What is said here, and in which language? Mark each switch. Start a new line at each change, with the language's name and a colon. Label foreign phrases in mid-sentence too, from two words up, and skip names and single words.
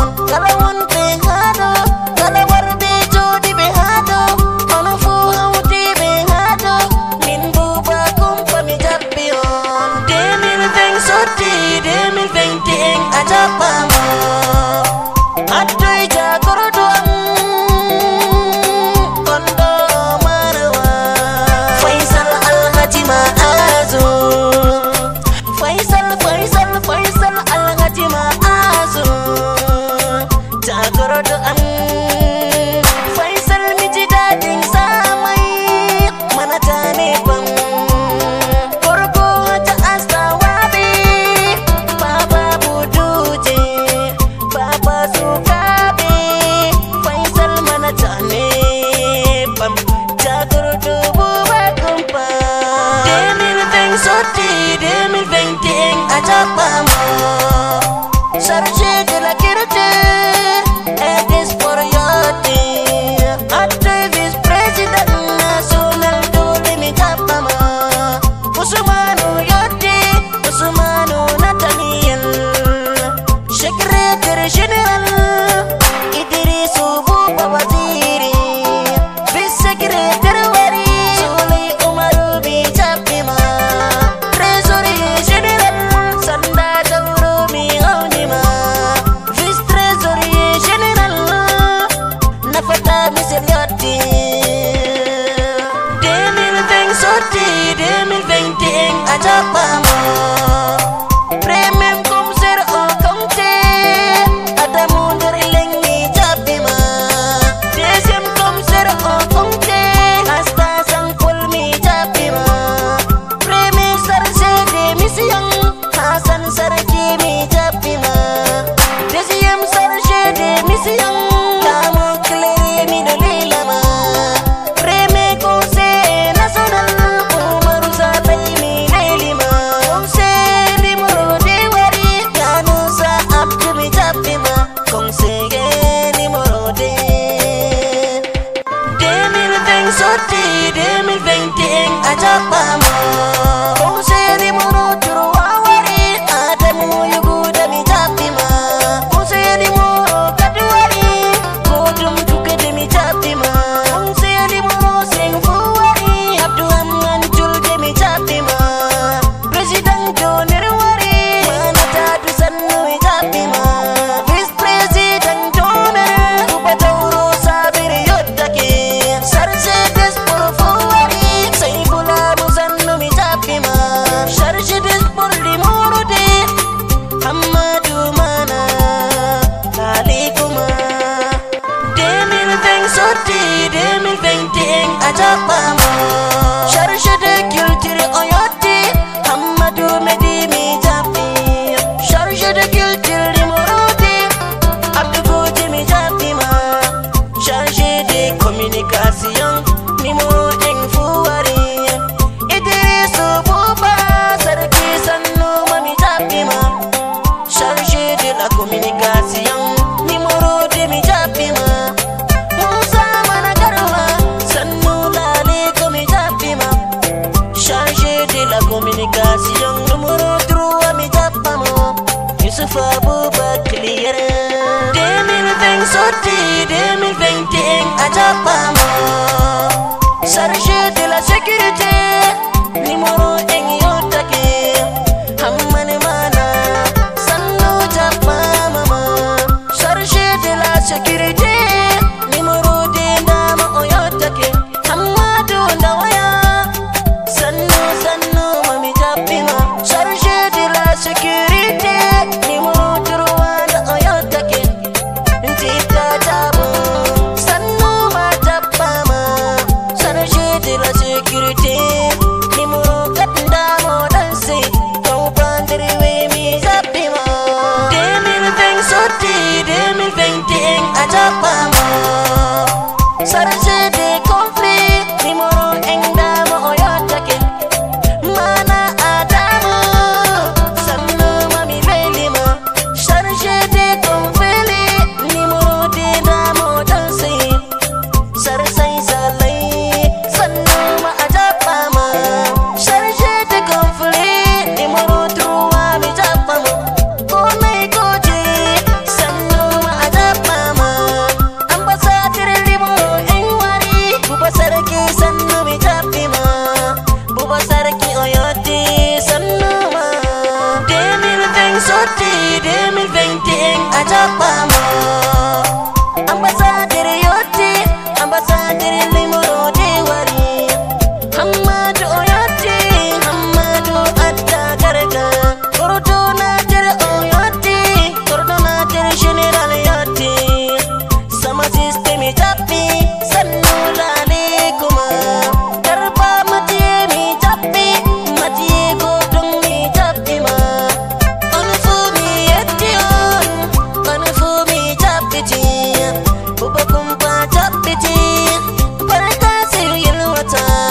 Fula: Kala wonde haɗo Kala warɓe jooɗiɓe haa dow, onon fuu hawtiɓe haa dow. Min Buuba Kumpa mi jaɓɓi on. Deux mille vingt sotti, deux mille vingt et un a jaɓɓama. Addoy jagordo am, kondo marawa. Faisal Alhaji Ma'azu. Faisal, Faisal, Faisal Alhaji Ma'azu. Jagordo am. Faisal mi ji daɗin samai, mana ta ne ban. Gorko ta asta wabi, Baba Buduje, Baba Sukabi. Faisal mana ta ne ban. Jagordo Buba Kumpa. Deux mille vingt sotti, deux mille vingt et un a jaɓɓama.
French: Chargé de la Guerre, et des Sport yotti. Acte vice-président national
Fula: dole mi jaɓɓama. Usmanu yotti, Usmanu Nathaniel.
French: Secrétaire général, Idrisu Buba Waziri.
Fula: Vice-secrétaire wari, Suley Umaru mi jaɓɓima.
French: Trésorier général,
Fula: Sanda Dauro mi hawnima.
French: Vice-trésorier général,
Fula: Nafata Michel yotti. Deux mille vingt sotti, deux mille vingt et un a jaɓɓama.
French: Premier commissaire au compte,
Fula: Adamou nder Lengi jaɓɓima.
French: Deuxième commissaire au compte, Asta Sankol
Fula: mi jaɓɓima.
French: Premier chargé de mission,
Fula: Hassan Sarki mi jaɓɓima.
French: Deuxième chargé de mission, Lamo Cléry
Fula: mi ɗo lelama.
French: Premier conseil national, Umaru Sabai
Fula: mi lelima.
French: Conseil numéro deux
Fula: wari, Yanusa Abdou mi jaɓɓima.
French: Conseil numéro deux.
Fula: Deux mille vingt sotti, deux mille vingt et un a jaɓɓama.
French: Conseil numéro trois
Fula: wari, Adamu Yuguda mi jaɓɓima.
French: Conseil numéro quatre
Fula: wari, Kodum Tukede mi jaɓɓima.
French: Conseil numéro cinq
Fula: fu wari, Abdourahmane Julde mi jaɓɓima. Président Joner wari, Manata Dusannu mi jaɓɓima.
French: Vice président
Fula: Joner, Kuba Jauro Sabir yottake.
French: Chargé des sports
Fula: fu wari, Saifula Musannu mi jaɓɓima.
French: Chargé des sports numéro deux,
Fula: Hammadou Mana, Lalikuma. Deux mille vingt sotti, deux mille vingt et un a jaɓɓama.
French: Chargé de culture
Fula: o yotti, Hammadou Medi mi jaɓɓi.
French: Chargé de culture numéro deux,
Fula: Abdou Fouti mi jaɓɓima.
French: Chargé de communication numéro un fu wari,
Fula: Idrisu Buba Sarki Sannu ma mi jaɓɓima.
French: Chargé de la communication numéro deux
Fula: mi jaɓɓima. Moussa Mana Garba, Sannu Laliko mi jaɓɓima.
French: Chargé de la communication numéro trois
Fula: mi jaɓɓama. Youssouf Aboubacry Yere. Deux mille vingt sotti, deux mille vingt et un a jaɓɓama.
French: Chargé de la sécurité numéro un yottake.
Fula: Hammane Mana, Sannu jaɓɓama ma.
French: Chargé de la sécurité numéro deux
Fula: ndama o yottake. Hammadou Ndawaya, Sannu, Sannu ma mi jaɓɓima.
French: Chargé de la sécurité numéro trois
Fula: nda o yottake. Ntita Dabo, Sannu ma jaɓɓama.
French: Chargé de la sécurité numéro quatre
Fula: ndamo danse. Taw bandiri we mi jaɓɓima. Deux mille vingt sotti, deux mille vingt et un a jaɓɓama.
French: Chargé de conflit numéro un
Fula: ndamo o yottake. Mana Adamu, Sannu ma mi welima.
French: Chargé de conflit numéro deux
Fula: ndamo danse. Sarsai Salai, Sannu ma a jaɓɓama.
French: Chargé de conflit numéro trois
Fula: mi jaɓɓama. Komai koje, sannu ma a jaɓɓama. Ambasadir Limoro en wari, Buba Sarki sannu mi jaɓɓima. Buba Sarki o yotti, sannu ma. Deux mille vingt sotti, deux mille vingt et un a jaɓɓama. Ambasadir yotti, Ambasadir Limoro de wari. Hammadu o yotti, Hammadu adda garga. Gordo Najer o yotti, Gordo Najer General yotti. Sama system e jaɓɓi, sannu lale kuma. Garba Matiye mi jaɓɓi, Matiye Godon mi jaɓɓi ma. On fu mi yetti on, on fu mi jaɓɓiti. Buba Kumpa jaɓɓiti, barka sai yalwata.